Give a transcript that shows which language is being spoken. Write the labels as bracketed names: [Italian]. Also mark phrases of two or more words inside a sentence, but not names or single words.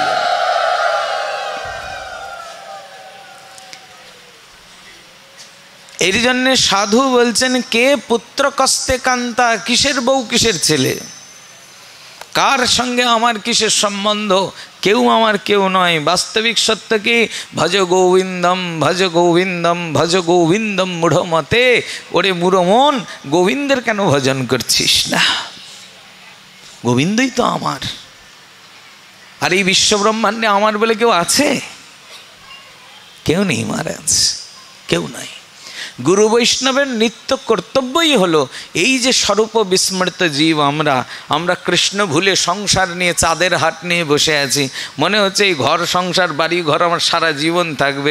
[Bangla] এর জন্য সাধু বলছেন, [Sanskrit] কে পুত্র কস্তে কান্তা, [Bangla] কিসের বউ কিসের ছেলে, কার সঙ্গে আমার কিসের সম্বন্ধ, কেউ আমার কেউ নয়। বাস্তবিক সত্য কি, [Sanskrit] ভজ গোবিন্দম ভজ গোবিন্দম ভজ গোবিন্দম মূঢ় মতে। [Bangla] ওরে মূঢ় মন, গোবিন্দের কেন ভজন করছিস না? গোবিন্দই তো আমার। আর এই বিশ্বব্রহ্মাণ্ডে আমার বলে কেউ আছে? কেউ নেই মহারাজ, কেউ নাই। গুরু বৈষ্ণবের নিত্য কর্তব্যই হলো এই যে স্বরূপ বিস্মৃত জীব আমরা কৃষ্ণ ভুলে সংসার নিয়ে চাঁদের হাট নিয়ে বসে আছি, মনে হচ্ছে এই ঘর সংসার বাড়ি ঘর আমার সারা জীবন থাকবে।